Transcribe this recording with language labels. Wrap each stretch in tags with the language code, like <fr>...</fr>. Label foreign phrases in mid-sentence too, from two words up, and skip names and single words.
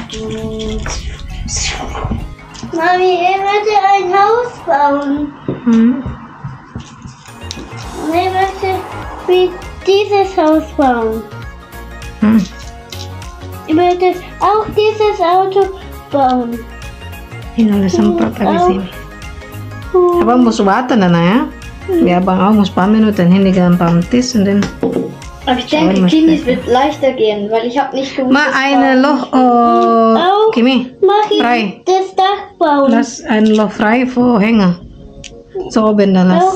<de>Mami, ich möchte ein Haus bauen. Hm. Ich möchte wie dieses Haus bauen. Hm. Ich möchte auch dieses Auto bauen.</de> <id>Ini oleh semprot di sini.</id> <de>Abang muss warten dann, ja? Ja, Abang auch muss ein paar Minuten hinlegen beim Tisch und dann Aber ich denke, Kimis wird leichter gehen, weil ich habe nicht gewusst. mal ein Loch, oh, Kimi, Mach ich frei. das Dach bauen. Lass ein Loch frei vor Hänger. So oben dann lass.</de>